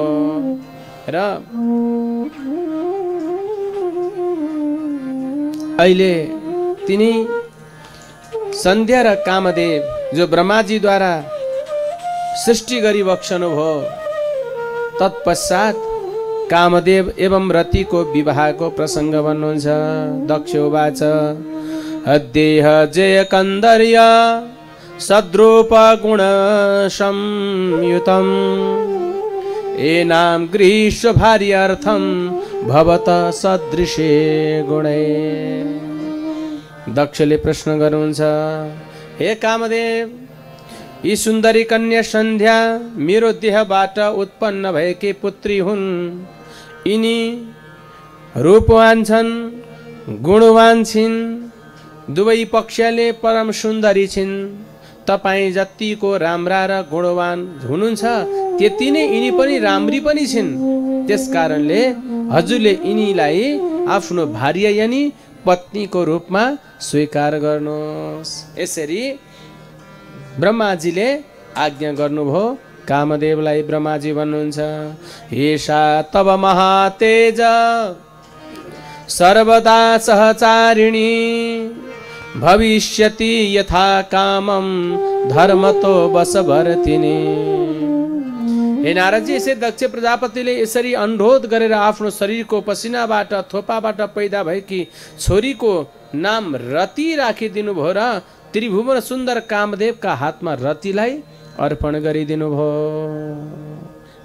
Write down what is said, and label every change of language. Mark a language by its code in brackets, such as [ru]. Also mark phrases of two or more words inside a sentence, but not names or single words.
[ne] र अहिले तिनी सन्ध्या र कामदेव जो ब्रह्माजीद्वारा सृष्टि गरिबक्सनु भयो, तत्पश्चात कामदेव एवं रतिको विवाहको प्रसङ्ग भन्नुहुन्छ। [sa] दक्ष उवाच अद्देह जय कन्दर्य सद्रूप गुण संयुतम् एनाम गृहीष्व भार्यार्थम भवत सदृशे गुणे। [ne] दक्षले प्रश्न गर्नुहुन्छ, हे कामदेव, यी सुन्दरी कन्या सन्ध्या मेरो देहबाट उत्पन्न भएकी पुत्री हुन्। यिनी रूपवान छन्, गुणवान छिन्, दुवै पक्षले परम सुन्दरी छिन्। तपाईँ जतिको राम्रा र गुणवान हुनुहुन्छ त्यति नै यिनी पनि राम्री पनि छिन्। त्यसकारणले हजुरले यिनीलाई आफ्नो भार्या यानी पत्नीको रूपमा स्वीकार गर्नुहोस्। यसरी ब्रह्माजीले आज्ञा गर्नुभयो। कामदेवलाई ब्रह्माजी भन्नुहुन्छ, [sa] एषा तव महातेज सर्वदा सहचारिणी भविष्यति यथा कामम धर्मतो वशवर्तिनी। [ne] हे नारदजी, यसै दक्ष प्रजापतिले यसरी अनुरोध गरेर आफ्नो शरीरको पसिनाबाट थोपाबाट पैदा भएकी छोरीको नाम रति राखिदिनु भयो र त्रिभुवन सुन्दर कामदेवका हातमा रतिलाई अर्पण गरिदिनु भयो।